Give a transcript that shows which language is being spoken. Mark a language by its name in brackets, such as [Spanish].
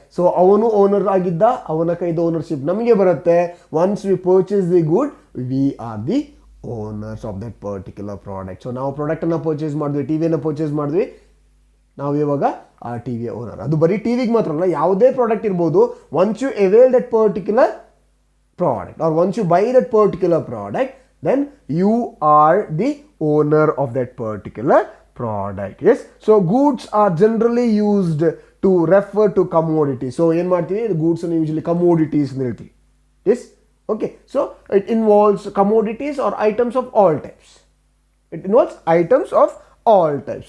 [Kannada] So ಅವನು owner ಆಗಿದ್ದ, ಅವನ ಕೈದು ಓನರ್ಶಿಪ್ ನಮಗೆ ಬರುತ್ತೆ. [English] Once we purchase the good, we are the owners of that particular product. [Kannada] So ನಾವು ಪ್ರಾಡಕ್ಟನ್ನು ಪರ್ಚೇಸ್ ಮಾಡಿದ್ವಿ, ಟಿವಿಯನ್ನು ಪರ್ಚೇಸ್ ಮಾಡಿದ್ವಿ, ನಾವು ಇವಾಗ ಆ ಟಿವಿಯ ಓನರ್. ಅದು ಬರೀ ಟಿವಿಗೆ ಮಾತ್ರ ಅಲ್ಲ, ಯಾವುದೇ ಪ್ರಾಡಕ್ಟ್ ಇರ್ಬೋದು. [English] Once you avail that particular product, or once you buy that particular product, then you are the owner of that particular product. Yes, so goods are generally used to refer to commodities. [Kannada] So ಏನು ಮಾಡ್ತೀವಿ, goods ಅನ್ನು usually commodities ಅಂತ ಹೇಳ್ತೀವಿ. [English] Yes, okay, so it involves commodities or items of all types. It involves items of all types.